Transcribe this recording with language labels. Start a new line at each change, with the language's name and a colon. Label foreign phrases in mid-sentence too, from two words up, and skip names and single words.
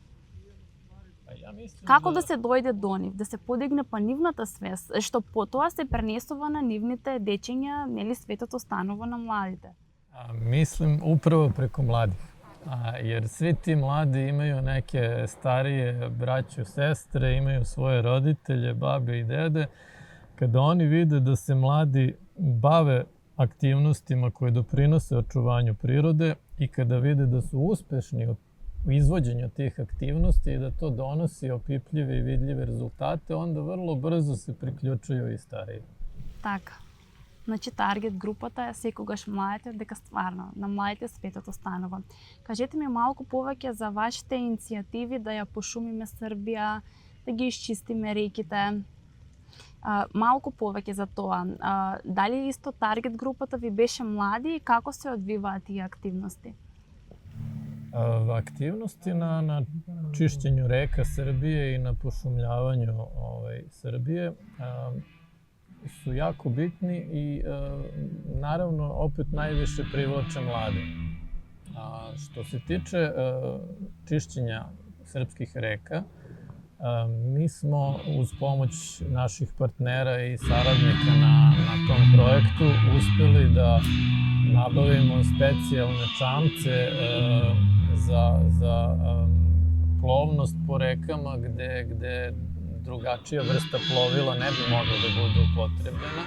Macedonian: Како да се дојде до нив, да се подигне па нивната свест, што потоа се пренесува на нивните дечиња, нели светот останува на младите?
Serbian: Mislim upravo preko mladih, jer svi ti mladi imaju neke starije braću, sestre, imaju svoje roditelje, babe i dede. Kada oni vide da se mladi bave aktivnostima koje doprinose očuvanju prirode i kada vide da su uspešni u izvođenju tih aktivnosti i da to donosi opipljive i vidljive rezultate, onda vrlo brzo se
Macedonian: приклучуju и старiji. Така. Значи, таргет групата е секогаш младите, дека стварно на младите светот останува. Кажете ми малку повеќе за вашите иницијативи да ја пошумиме Србија, да ги исчистиме реките. Малку повеќе за тоа. Дали исто таргет групата ви беше млади и како се одвиваат тие активности?
Serbian: Aktivnosti na čišćenju reka Srbije i na pošumljavanju Srbije su jako bitni i naravno opet najviše privlače mlade. Što se tiče čišćenja srpskih reka, mi smo uz pomoć naših partnera i saradnika na tom projektu uspeli da nabavimo specijalne čamce za plovnost po rekama gde drugačija vrsta plovila ne bi mogla da bude upotrebljena.